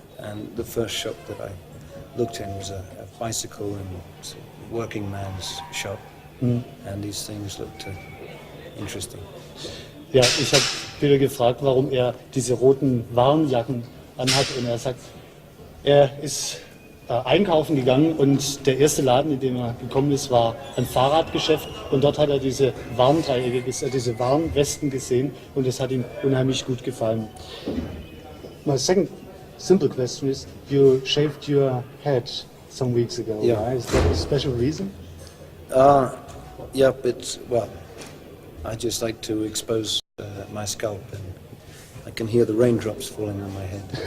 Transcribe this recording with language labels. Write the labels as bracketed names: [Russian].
[English] And the first shop that I looked in was a bicycle and sort of working man's shop, and these things looked interesting. [German] Ja, ich habe Peter gefragt, warum er diese roten Warnjacken anhat, und er sagt, er ist einkaufen gegangen und der erste Laden, in dem er gekommen ist, war ein Fahrradgeschäft, und dort hat er diese Warndreiecke, diese Warnwesten gesehen, und es hat ihm unheimlich gut gefallen. [English] My second simple question is, you shaved your head some weeks ago, Yeah. right? Is that a special reason? Yeah, but, well, I just like to expose my scalp, and I can hear the raindrops falling on my head.